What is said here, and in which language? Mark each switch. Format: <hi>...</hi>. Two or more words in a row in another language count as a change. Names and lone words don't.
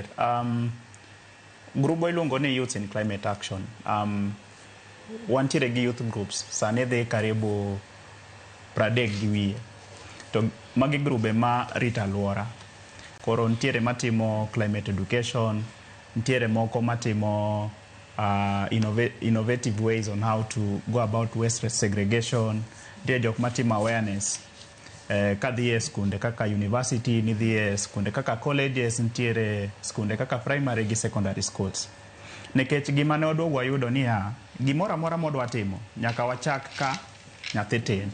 <luo>Grubo iluongo ni Youth in Climate Action. Wantiere gi</luo> <en>youth groups.</en> <luo>Sane dhi karibu 30 gi wiye. To magi grube ma rita aluora. Koro ntiere matimo</luo> <en>climate education,</en> <luo>ntiere moko matimo</luo> <en>innovative ways on how to go about waste segregation,</en> <luo>ntiere jok matimo awareness. Kadhi e skunde kaka university, nidhi e skunde kaka colleges, ntiere skunde kaka primary gi</luo> <en>secondary schools.</en> <luo>Nekech gima ne odwa wayudo niya, gimoro amora modwa timo, nyaka wachak ka nyathi tin.</luo>